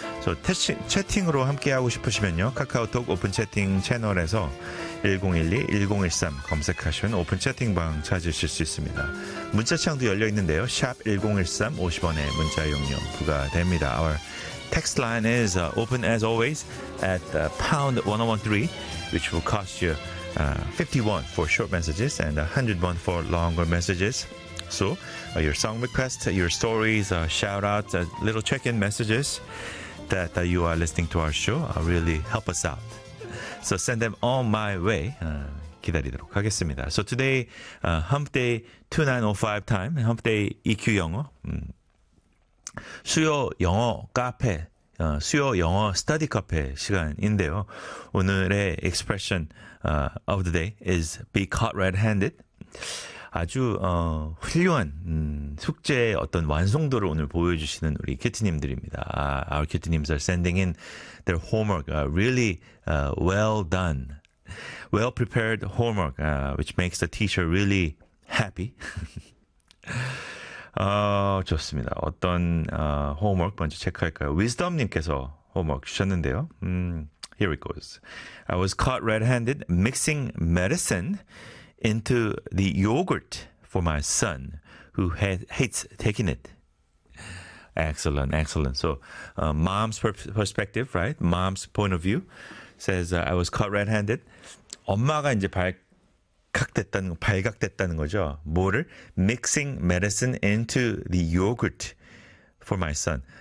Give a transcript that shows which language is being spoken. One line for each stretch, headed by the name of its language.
English: So,
Korean: 채팅으로 함께하고 싶으시면요. 카카오톡 오픈 채팅 채널에서 1012-1013 검색하시면 오픈 채팅방 찾으실 수 있습니다. 문자창도 열려있는데요. 샵 1013, 50원의 문자용료 부과됩니다.
English: Our text line is open as always at #1013, which will cost you 51 for short messages and 101 for longer messages. So, your song requests, your stories, shout-outs, little check-in messages that you are listening to our show really help us out. So, send them on my way.
Korean: 기다리도록 하겠습니다.
English: So, today,
Korean: Hump Day 2905 time, Hump Day EQ 영어, 수요 영어 카페, 수요 영어 스터디 카페 시간인데요. 오늘의
English: expression of the day is be caught red-handed.
Korean: 아주 훌륭한 숙제의 어떤 완성도를 오늘 보여주시는 우리 큐티님들입니다.
English: Our cuties are sending in their homework. Really well done. Well prepared homework, which makes the teacher really happy.
Korean: 좋습니다. 어떤 homework 먼저 체크할까요? Wisdom님께서 homework 주셨는데요.
English: Here it goes. I was caught red-handed mixing medicine into the yogurt for my son, who hates taking it. Excellent, excellent. So, mom's perspective, right? Mom's point of view says, I was caught red-handed.
Korean: 엄마가 이제 발각됐다는 거죠. 뭐를?
English: Mixing medicine into the yogurt for my son.